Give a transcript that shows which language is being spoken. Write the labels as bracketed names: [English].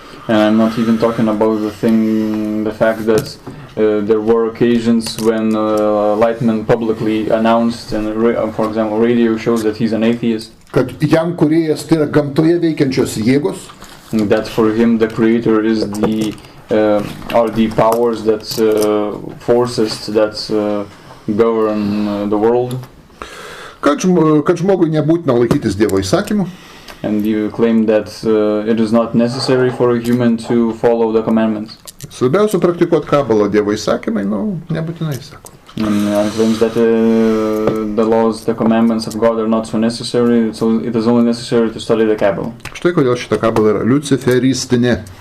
[English] And I'm not even talking about the fact that there were occasions when Laitman publicly announced, and for example, radio shows that he's an atheist. [Lithuanian] Kad jam kūrėjas tai yra gamtoje veikiančios jėgos. [English] That for him the creator is are the powers that forces that govern the world. [Lithuanian] Kad žmogui nebūtina laikytis Dievo įsakymų. [English] And you claim that it is not necessary for a human to follow the commandments. [Lithuanian] Svarbiausia praktikuoti kabalą, Dievo įsakymai, nebūtinai sako. [English] And claims that the laws, the commandments of God are not so necessary, so it is only necessary to study the Kabbalah. [Lithuanian] Štai kodėl šita kabala yra liuciferistinė.